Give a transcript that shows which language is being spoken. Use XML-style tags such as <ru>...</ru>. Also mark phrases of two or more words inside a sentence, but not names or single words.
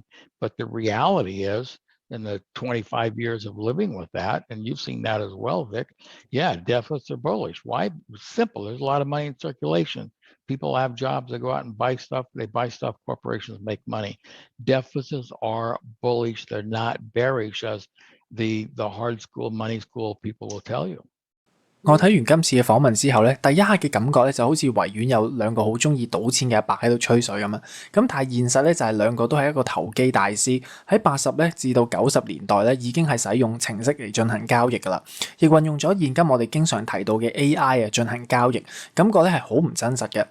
<en>But the reality is, in the 25 years of living with that, and you've seen that as well, Vic, yeah, deficits are bullish. Why? Simple. There's a lot of money in circulation. People have jobs, they go out and buy stuff, they buy stuff, corporations make money. Deficits are bullish, they're not bearish as the hard school, money school people will tell you.</en> <yue>我睇完今次嘅訪問之後咧，第一刻嘅感覺咧就好似維園有兩個好中意賭錢嘅阿伯喺度吹水咁樣。咁但係現實咧就係兩個都係一個投機大師，喺80咧至到90年代咧已經係使用程式嚟進行交易㗎啦，亦運用咗現今我哋經常提到嘅 AI 啊進行交易，感覺咧係好唔真實嘅。</yue>